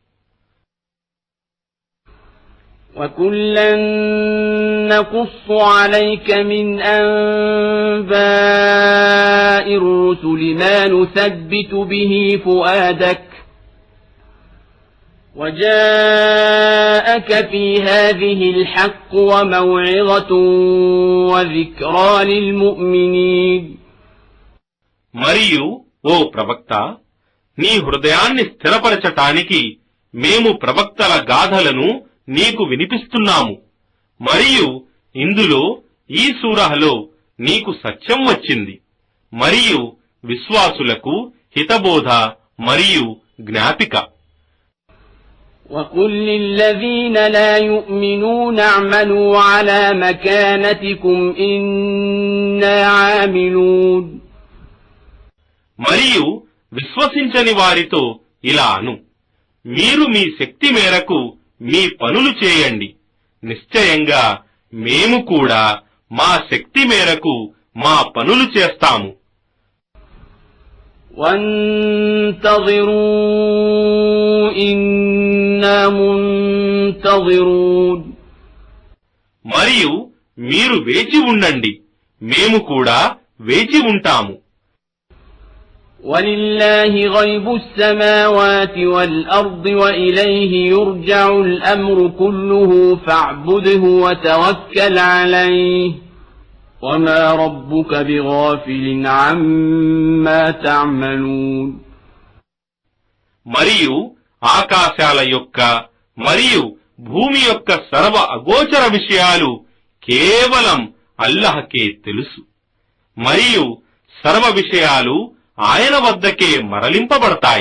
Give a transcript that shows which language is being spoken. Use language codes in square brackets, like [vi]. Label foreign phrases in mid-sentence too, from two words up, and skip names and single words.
[ar] وَكُلًّا نَّقُصُّ عَلَيْكَ مِنْ أَنبَاءِ الرُّسُلِ مَا نُثَبِّتُ بِهِ فُؤَادَكَ وَجَاءَكَ فِي هَذِهِ الْحَقُّ وَمَوْعِظَةٌ وَذِكْرَى لِلْمُؤْمِنِينَ. [te] మరియు ఓ ప్రవక్త, నీ హృదయాన్ని స్థిరపరచటానికి మేము ప్రవక్తల గాథలను నీకు వినిపిస్తున్నాము. మరియు ఇందులో ఈ సూరహలో నీకు సత్యం వచ్చింది. మరియు విశ్వాసులకు హితబోధ మరియు జ్ఞాపిక. [ar] وَقُل لِّلَّذِينَ لَا يُؤْمِنُونَ اعْمَلُوا عَلَى مَكَانَتِكُمْ إِنَّا عَامِلُونَ. [te] మరియు విశ్వసించని వారితో ఇలా అను, మీరు మీ శక్తి మేరకు మీ పనులు చేయండి. నిశ్చయంగా మేము కూడా మా శక్తి మేరకు మా పనులు చేస్తాము. [ar] وَانْتَظِرُوا إِنَّا مُنْتَظِرُونَ. [te] మరియు మీరు వేచి ఉండండి, మేము కూడా వేచి ఉంటాము. [ar] وَلِلَّهِ غَيْبُ السَّمَاوَاتِ وَالْأَرْضِ وَإِلَيْهِ يُرْجَعُ الْأَمْرُ كُلُّهُ فَاعْبُدْهُ وَتَوَكَّلْ عَلَيْهِ وَمَا رَبُّكَ بِغَافِلٍ عَمَّا تَعْمَلُونَ. [te] మరియు ఆకాశాల యొక్క మరియు భూమి యొక్క సర్వ అగోచర విషయాలు కేవలం అల్లాహ్కే తెలుసు. మరియు సర్వ విషయాలు ఆయన వద్దకే మరలింపబడతాయి.